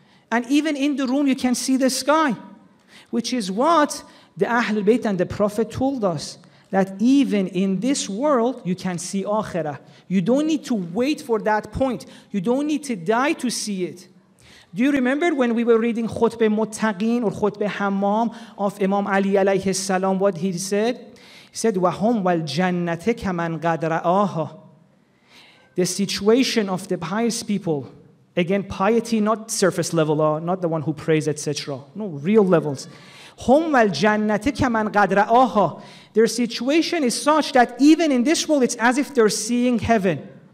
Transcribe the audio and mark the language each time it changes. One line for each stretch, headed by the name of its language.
English: And even in the room, you can see the sky. Which is what the Ahlul Bayt and the Prophet told us. That even in this world, you can see Akhirah. You don't need to wait for that point. You don't need to die to see it. Do you remember when we were reading Khutbah Muttaqin or Khutbah Hammam of Imam Ali alayhi salam, what he said? He said,
Arabic: وَهُمْ وَالْجَنَّةِ كَمَنْ قَدْ رَآهَا.
English: The situation of the pious people, again, piety, not surface level, not the one who prays, etc. No, real levels.
Arabic: هُمْ وَالْجَنَّةِ كَمَنْ قَدْ رَآهَا.
English: Their situation is such that even in this world, it's as if they're seeing heaven.